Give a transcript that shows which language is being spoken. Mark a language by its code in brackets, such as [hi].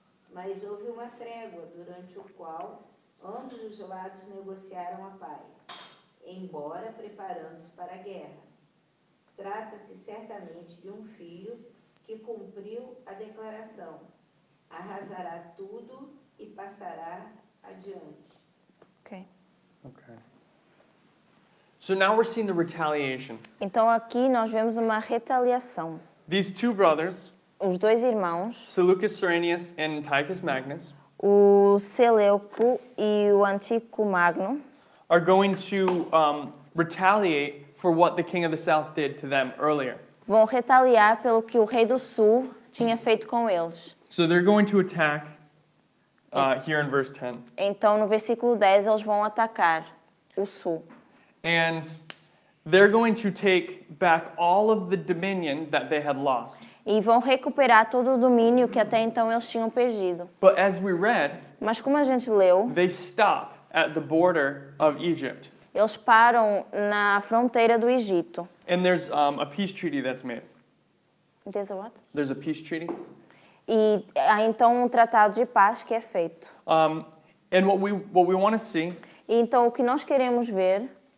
[pt] Mas houve uma trégua durante o qual ambos os lados negociaram a paz, embora preparando-se para a guerra. Trata-se certamente de um filho que cumpriu a declaração: arrasará tudo e passará adiante. Ok. [en] Okay. So now we're seeing the retaliation. [pt] Então aqui nós vemos uma retaliação. [en] These two brothers, [pt] Os dois irmãos, [en] Seleucus Cyrenius and Antiochus Magnus, [pt] o Seleuco e o Antíoco Magno, [en] are going to retaliate for what the king of the south did to them earlier. [pt] vão retaliar pelo que o rei do sul tinha feito com eles. [en] So they're going to attack here in verse 10. [pt] Então no versículo 10 eles vão atacar o sul. [en] And they're going to take back all of the dominion that they had lost. [pt] E vão recuperar todo o domínio que até então eles tinham perdido. [en] But as we read, [pt] Mas como a gente leu, [en] they stop at the border of Egypt. [pt] eles param na fronteira do Egito. [en] And there's a peace treaty that's made. There's a what? There's a peace treaty. [pt] E há então um tratado de paz que é feito. [en] And what we want to see [pt] E então o que nós queremos ver